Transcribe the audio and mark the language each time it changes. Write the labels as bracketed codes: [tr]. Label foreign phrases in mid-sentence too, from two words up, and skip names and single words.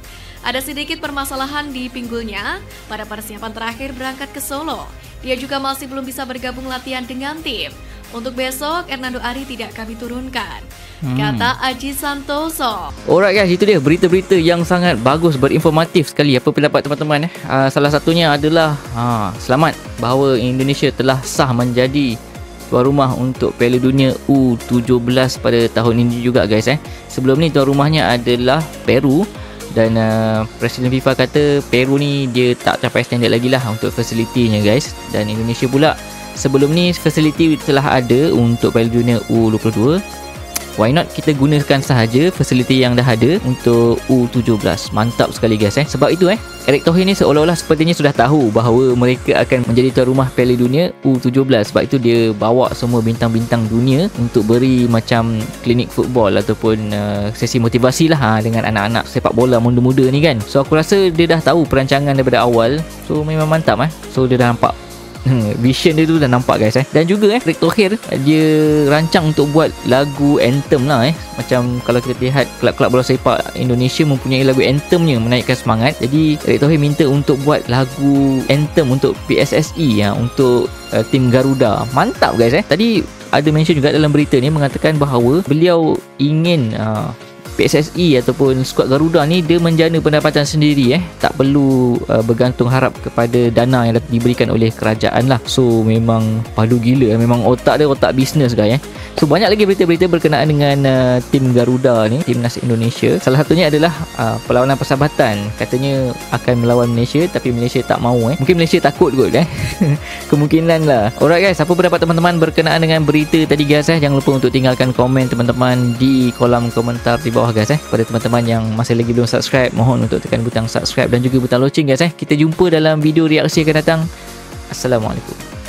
[id] Ada sedikit permasalahan di pinggulnya pada persiapan terakhir berangkat ke Solo. Dia juga masih belum bisa bergabung latihan dengan tim. Untuk besok, Hernando Ari tidak kami turunkan, kata Aji Santoso. [en] Alright guys, [ms] itu dia berita-berita yang sangat bagus, berinformatif sekali. Apa pendapat teman-teman? Salah satunya adalah selamat bahawa Indonesia telah sah menjadi tuan rumah untuk Piala Dunia U17 pada tahun ini juga guys. Sebelum ni tuan rumahnya adalah Peru. Dan Presiden FIFA kata Peru ni dia tak capai standard lagi lah untuk fasilitinya guys. Dan Indonesia pula sebelum ni fasiliti telah ada untuk Piala Dunia U22. [en] Why not [ms] kita gunakan sahaja fasiliti yang dah ada untuk U17. Mantap sekali guys. Sebab itu Erick Thohir ni seolah-olah sepertinya sudah tahu bahawa mereka akan menjadi tuan rumah Piala Dunia U17. Sebab itu dia bawa semua bintang-bintang dunia untuk beri macam klinik football ataupun sesi motivasi lah dengan anak-anak sepak bola muda-muda ni kan. So aku rasa dia dah tahu perancangan daripada awal. So memang mantap So dia dah nampak Vision dia tu dah nampak guys. Dan juga Erick Thohir dia rancang untuk buat lagu anthem lah. Macam kalau kita lihat kelab-kelab bola sepak Indonesia mempunyai lagu anthemnya menaikkan semangat. Jadi Erick Thohir minta untuk buat lagu anthem untuk PSSI untuk tim Garuda. Mantap guys. Tadi ada mention juga dalam berita ni mengatakan bahawa beliau ingin PSSI ataupun skuad Garuda ni dia menjana pendapatan sendiri. Tak perlu bergantung harap kepada dana yang diberikan oleh kerajaan lah. So memang padu gila. Memang otak dia otak bisnes guys. So banyak lagi berita-berita berkenaan dengan tim Garuda ni, timnas Indonesia. Salah satunya adalah perlawanan persahabatan. Katanya akan melawan Malaysia tapi Malaysia tak mahu. Mungkin Malaysia takut kot kemungkinan lah. [en] Alright guys, [ms] apa pendapat teman-teman berkenaan dengan berita tadi guys? Jangan lupa untuk tinggalkan komen teman-teman di kolom komentar di bawah guys. Pada teman-teman yang masih lagi belum subscribe, mohon untuk tekan butang subscribe dan juga butang loceng guys. Kita jumpa dalam video reaksi akan datang. Assalamualaikum.